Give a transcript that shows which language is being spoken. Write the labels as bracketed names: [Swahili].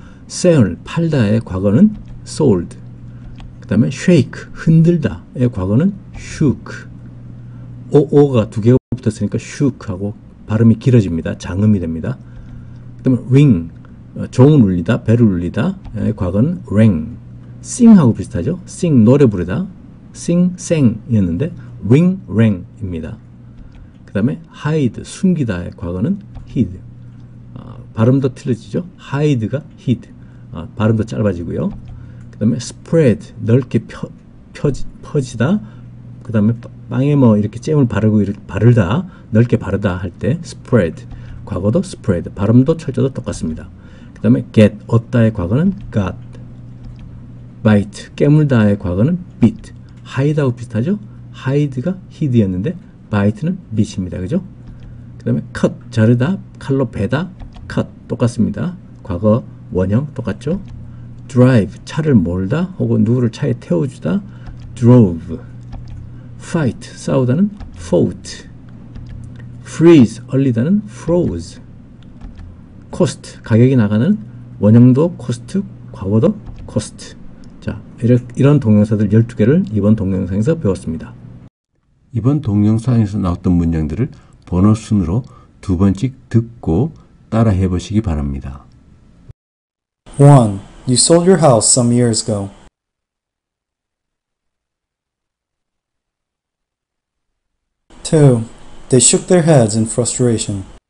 [Korean] sell, 팔다의 과거는 sold. 그 다음에 shake, 흔들다의 과거는 shook. 오가 두 개가 붙었으니까 shook하고 발음이 길어집니다. 장음이 됩니다. 그 다음에 ring, 종을 울리다, 벨을 울리다의 과거는 rang. sing하고 비슷하죠. sing, 노래 부르다. sing, sang이었는데 ring, rang입니다. 그 다음에 hide, 숨기다의 과거는 hid. 발음도 틀려지죠. hide가 hid. 발음도 짧아지고요. 그 다음에 spread, 넓게 퍼지다. 그 다음에 빵에 뭐 이렇게 잼을 바르고 이렇게 바르다, 넓게 바르다 할 때 spread. 과거도 spread. 발음도 철자도 똑같습니다. 그 다음에 get, 얻다의 과거는 got. bite, 깨물다의 과거는 bit. hide하고 비슷하죠. hide가 hid였는데 bite는 bit입니다. 그죠? 그 다음에 cut, 자르다, 칼로 베다, cut. 똑같습니다. 과거 원형 똑같죠? drive, 차를 몰다 혹은 누구를 차에 태워주다, drove. fight, 싸우다는 fought. freeze, 얼리다는 froze. cost, 가격이 나가는 원형도 cost, 과거도 cost. 자, 이런 동영상들 12개를 이번 동영상에서 배웠습니다. 이번 동영상에서 나왔던 문장들을 번호 순으로 두 번씩 듣고 따라 해보시기 바랍니다. 1. [English] You sold your house some years ago. 2. They shook their heads in frustration.